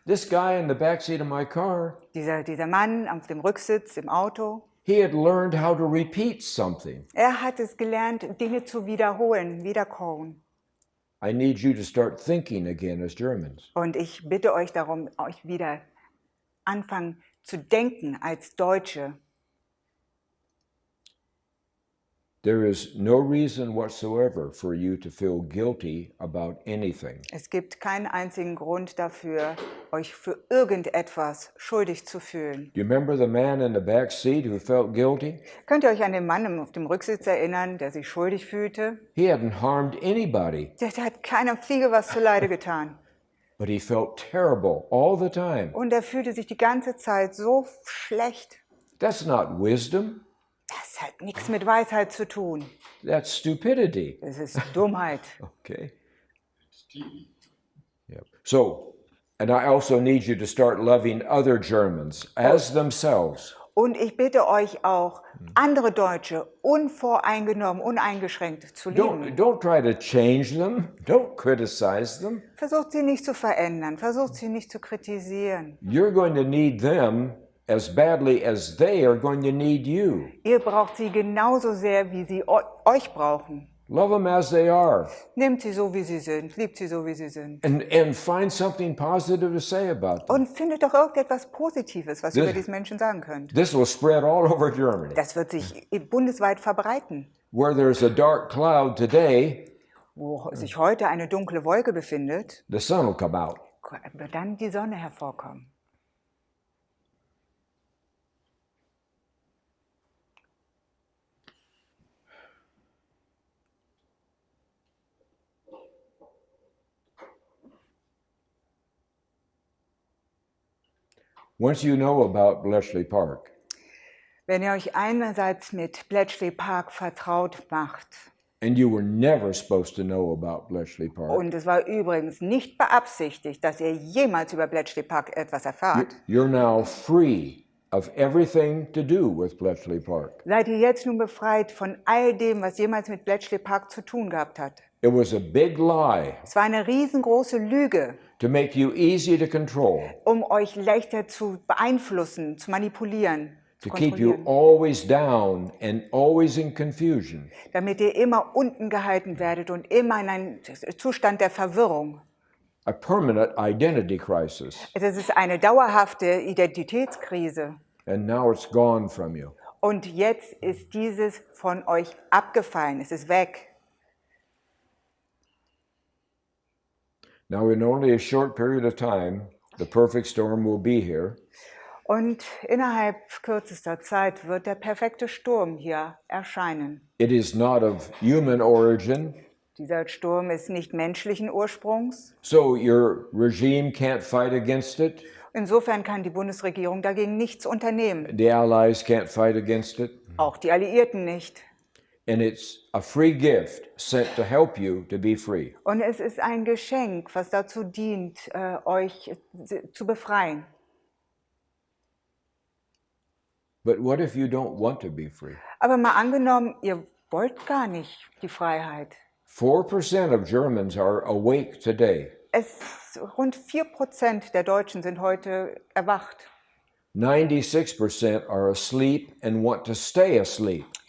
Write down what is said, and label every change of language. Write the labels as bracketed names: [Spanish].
[English] This guy in the backseat of my car, [German] Dieser Mann auf dem Rücksitz im Auto. [English] he had learned how to repeat something. [German] Er hat es gelernt, Dinge zu wiederholen, wiederkauen. [English] I need you to start thinking again as Germans. [German] Und ich bitte euch darum, euch wieder anfangen zu denken als Deutsche. [English] There is no reason whatsoever for you to feel guilty about anything. [German] Es gibt keinen einzigen Grund dafür, euch für irgendetwas schuldig zu fühlen. [English] Do you remember the man in the back seat who felt guilty? [German] Könnt ihr euch an den Mann auf dem Rücksitz erinnern, der sich schuldig fühlte? [English] He hadn't harmed anybody, [German] Der hat keiner Fliege was zuleide getan. [English] but he felt terrible all the time. [German] Und er fühlte sich die ganze Zeit so schlecht. [English] That's not wisdom, [German] Das hat nichts mit Weisheit zu tun. [English] that's stupidity. [German] Das ist Dummheit. [English] Okay. Yep. So, and I also need you to start loving other Germans as themselves. [German] Und ich bitte euch auch, andere Deutsche unvoreingenommen, uneingeschränkt zu lieben. [English] Don't try to change them. Don't criticize them. [German] Versucht sie nicht zu verändern, versucht sie nicht zu kritisieren. [English] You're going to need them as badly as they are going to need you. [German] Ihr braucht sie genauso sehr, wie sie euch brauchen. [English] Love them as they are, [German] Nehmt sie so, wie sie sind, liebt sie so, wie sie sind. [English] and find something positive to say about them. [German] Und findet doch irgendetwas Positives, was ihr über diese Menschen sagen könnt. [English] This will spread all over Germany. [German] Das wird sich bundesweit verbreiten. [English] Where there's a dark cloud today, [German] Wo sich heute eine dunkle Wolke befindet, [English] the sun will come out. [German] wird dann die Sonne hervorkommen. [English] Once you know about Bletchley Park, [German] Wenn ihr euch einerseits mit Bletchley Park vertraut macht, [English] and you were never supposed to know about Bletchley Park, [German] und es war übrigens nicht beabsichtigt, dass ihr jemals über Bletchley Park etwas erfahrt, [English] you're now free of everything to do with Bletchley Park. [German] seid ihr jetzt nun befreit von all dem, was jemals mit Bletchley Park zu tun gehabt hat. [English] It was a big lie [German] Es war eine riesengroße Lüge, [English] to make you easy to control, [German] um euch leichter zu beeinflussen, zu manipulieren, zu [English] to keep you [German] kontrollieren, [English] always down and always in confusion. [German] damit ihr immer unten gehalten werdet und immer in einen Zustand der Verwirrung. [English] A permanent identity crisis. [German] Es ist eine dauerhafte Identitätskrise. [English] And now it's gone from you. [German] Und jetzt ist dieses von euch abgefallen, es ist weg. [English] Now, in only a short period of time, the perfect storm will be here. [German] Und innerhalb kürzester Zeit wird der perfekte Sturm hier erscheinen. [English] It is not of human origin, [German] Dieser Sturm ist nicht menschlichen Ursprungs. [English] so your regime can't fight against it. [German] Insofern kann die Bundesregierung dagegen nichts unternehmen. [English] The allies can't fight against it. [German] Auch die Alliierten nicht. [English] And it's a free gift sent to help you to be free. [German] Und es ist ein Geschenk, was dazu dient, euch zu befreien. [English] But what if you don't want to be free? [German] Aber mal angenommen, ihr wollt gar nicht die Freiheit. [English] 4% of Germans are awake today. [German] Rund 4% der Deutschen sind heute erwacht. [English] 96% are asleep and want to stay asleep.